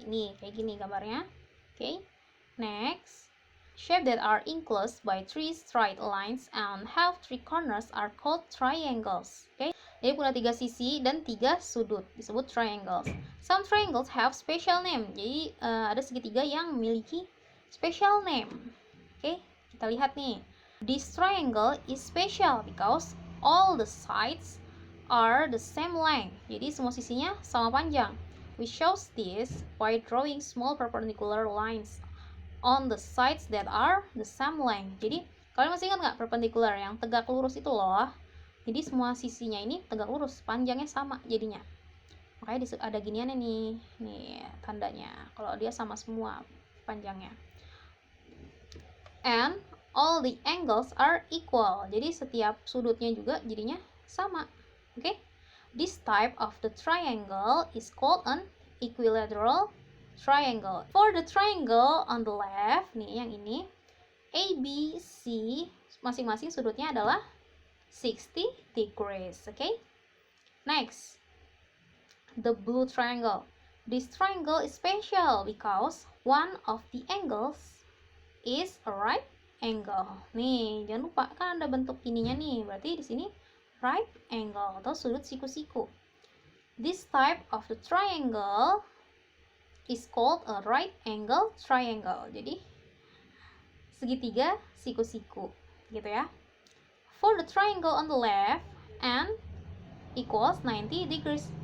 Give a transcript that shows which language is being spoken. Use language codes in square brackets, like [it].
[id] Nih, kayak gini gambarnya. [en] Okay. Next, shape that are enclosed by three straight lines and have three corners are called triangles. Okay. [id] Jadi punya 3 sisi dan 3 sudut, disebut triangles. [en] Some triangles have special name. [id] Jadi ada segitiga yang memiliki special name. Okay, kita lihat nih. [en] This triangle is special because all the sides are the same length. [id] Jadi semua sisinya sama panjang. [en] We shows this by drawing small perpendicular lines on the sides that are the same length. [id] Jadi kalian masih ingat nggak perpendicular yang tegak lurus itu loh? Jadi semua sisinya ini tegak lurus, panjangnya sama jadinya. Makanya ada giniannya nih tandanya. Kalau dia sama semua panjangnya. [en] And all the angles are equal. [id] Jadi setiap sudutnya juga jadinya sama. Okay? [en] This type of the triangle is called an equilateral triangle. For the triangle on the left, [id] nih yang ini, [en] A, B, C, masing-masing sudutnya adalah 60 degrees. Okay? Next, the blue triangle. This triangle is special because one of the angles is a right angle. [id] Nih, jangan lupa kan ada bentuk ininya nih. Berarti di sini right angle atau sudut siku-siku. [en] This type of the triangle is called a right angle triangle. [id] Jadi segitiga siku-siku gitu ya. [en] For the triangle on the left and equals 90 degrees.